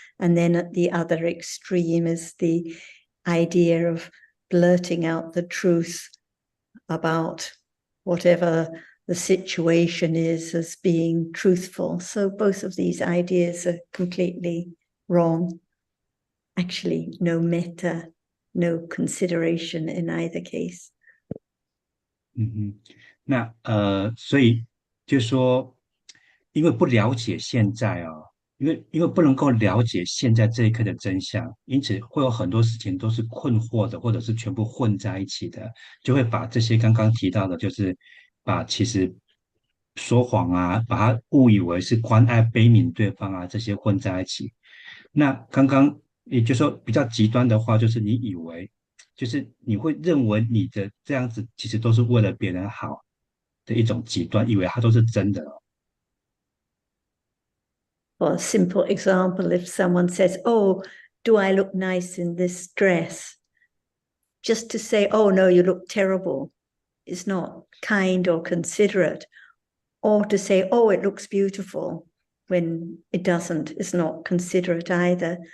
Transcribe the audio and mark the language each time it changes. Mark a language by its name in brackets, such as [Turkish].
[English] And then at the other extreme is the idea of blurting out the truth about whatever the situation is as being truthful. So both of these ideas are completely wrong. Actually, no metta, no consideration in either case. [Chinese] 那所以就说，因为不了解现在啊、因为不能够了解现在这一刻的真相，因此会有很多事情都是困惑的，或者是全部混在一起的，就会把这些刚刚提到的，就是把其实说谎啊，把它误以为是关爱悲悯对方啊，这些混在一起。那刚刚也就是说比较极端的话，就是你以为，就是你会认为你的这样子其实都是为了别人好的一种极端，以为它都是真的哦。 [English] For a simple example, if someone says, "Oh, do I look nice in this dress?" Just to say, "Oh no, you look terrible," is not kind or considerate. Or to say, "Oh, it looks beautiful," when it doesn't, is not considerate either.